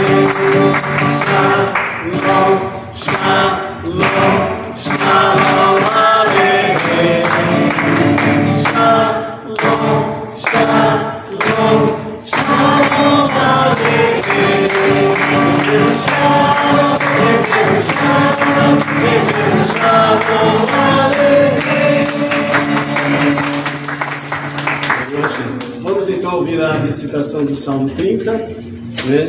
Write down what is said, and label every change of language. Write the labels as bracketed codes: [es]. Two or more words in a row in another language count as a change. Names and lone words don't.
[he] שלום, שלום, שלום עליכם. שלום, שלום, שלום עליכם. הבאנו שלום, הבאנו שלום, הבאנו שלום עליכם. [pt] Vamos então ouvir a recitação do Salmo 30, né?